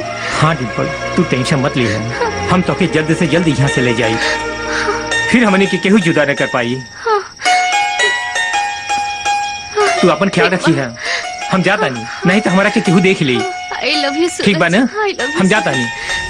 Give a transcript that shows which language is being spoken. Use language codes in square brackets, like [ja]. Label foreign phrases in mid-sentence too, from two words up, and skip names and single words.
[bho] हाँ डिम्पल, तू टेंशन मत ले, हम तो के जल्द से जल्द यहाँ से ले जाई, फिर हमने के केहू जुदा न कर पाई। तू अपन ख्याल रखी है, हम जाता नहीं तो हमारा के केहू देख ली। [en] I love you सूरज। [bho] ठीक बा ना? [en] I love you, [bho] हम जाता सूरज। नहीं।